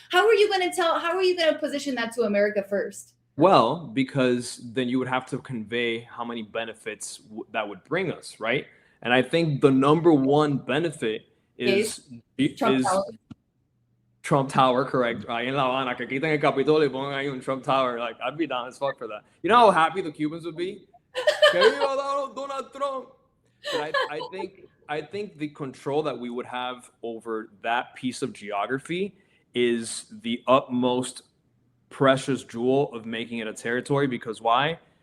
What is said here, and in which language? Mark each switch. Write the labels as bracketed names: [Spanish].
[English] How are you going to position that to America first? Well, because then you would have to convey how many benefits that would bring us, right? And I think the number one benefit is Trump Tower, correct? [Spanish] Ahí en La Habana, que quiten el Capitolio y pongan ahí un Trump Tower. [English] Like, I'd be down as fuck for that. You know how happy the Cubans would be? [Spanish] Que viva Donald Trump! [English] But I think the control that we would have over that piece of geography is the utmost precious jewel of making it a territory. Because why?